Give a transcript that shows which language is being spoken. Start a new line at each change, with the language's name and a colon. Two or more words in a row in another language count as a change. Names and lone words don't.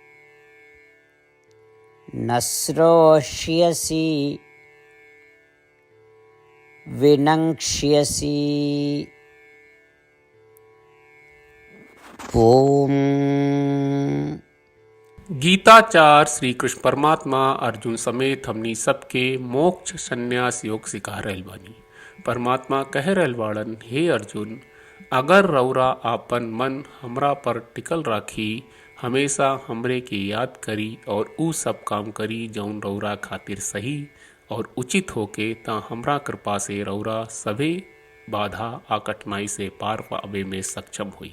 Sanskrit: न श्रोष्यसि विनङ्क्ष्यसि। ओम।
Bhojpuri: गीताचार्य श्री कृष्ण परमात्मा अर्जुन समेत हमनी सबके मोक्ष संन्यास योग सिखा रहल बानी। परमात्मा कह रहल बाड़न, हे अर्जुन, अगर रौरा आपन मन हमरा पर टिकल राखी, हमेशा हमरे के याद करी और ऊ सब काम करी जौन रौरा खातिर सही और उचित होके, ता हमरा कृपा से रौरा सभे बाधा आ कठिनाई से पार पावे में सक्षम हुई।